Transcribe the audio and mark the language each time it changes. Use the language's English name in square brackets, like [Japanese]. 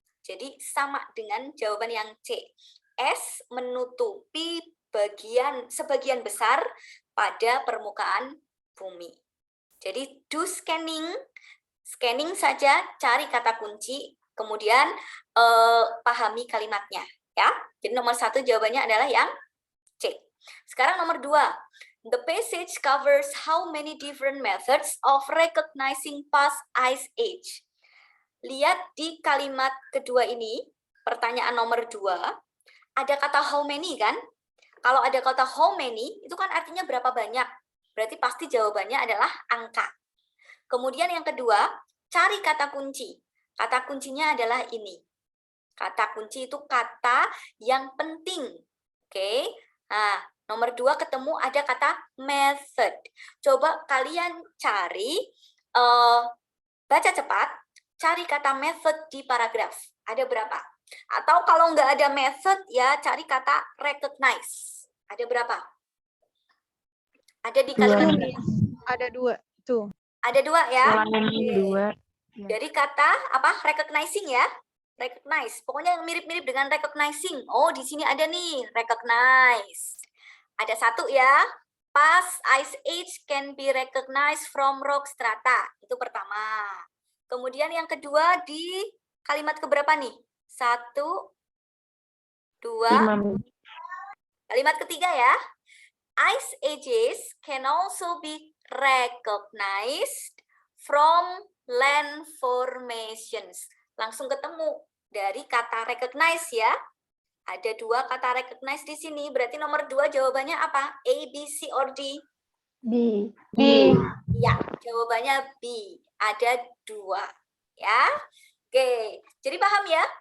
[Indonesian] Jadi sama dengan jawaban yang C. Es menutupi sebagian besar pada permukaan bumi. Jadi do scanning saja, cari kata kunci, kemudian pahami kalimatnya ya. Jadi nomor 1 jawabannya adalah yang C. Sekarang nomor 2. [English] The passage covers how many different methods of recognizing past ice age. [Indonesian] Lihat di kalimat kedua ini, pertanyaan nomor 2, ada kata how many kan? Kalau ada kata how many, itu kan artinya berapa banyak. Berarti pasti jawabannya adalah angka. Kemudian yang kedua, cari kata kunci. Kata kuncinya adalah ini. Kata kunci itu kata yang penting. Oke. Nah, nomor 2 ketemu ada kata method. Coba kalian cari, baca cepat, cari kata method di paragraf. Ada berapa? Atau kalau nggak ada method, ya cari kata recognize. Ada berapa? Ada di kalimat berapa? Ada 2 tuh. Ada 2 ya. Selain Oke. 2. Dari kata apa? Recognizing ya. Recognize. Pokoknya yang mirip-mirip dengan recognizing. Oh, di sini ada nih, recognize. Ada 1 ya. [English] Past ice age can be recognized from rock strata. [Indonesian] Itu pertama. Kemudian yang kedua di kalimat keberapa nih? 1, 2. 5. Kalimat ketiga ya. [English] Ice ages can also be recognized from land formations. [Indonesian] Langsung ketemu dari kata recognize ya. Ada 2 kata recognize di sini. Berarti nomor 2 jawabannya apa? [English] A, B, C, or D? [Indonesian] B. Ya, jawabannya B. Ada 2. Ya. Oke. Jadi paham ya?